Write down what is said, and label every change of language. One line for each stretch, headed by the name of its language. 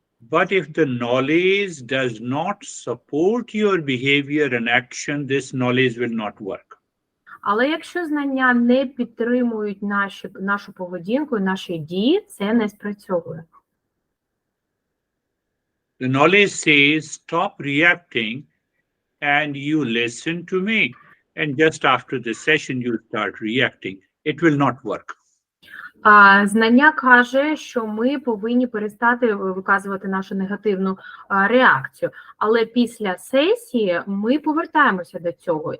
English: But if the knowledge does not support your behavior and action, this knowledge will not work.
Ukrainian: Але якщо знання не підтримують нашу поведінку і наші дії, це не спрацьовує.
English: The knowledge says, stop reacting and you listen to me. And just after the session, you start reacting. It will not work.
Ukrainian: Знання каже, що ми повинні перестати виказувати нашу негативну реакцію. Але після сесії ми повертаємося до цього.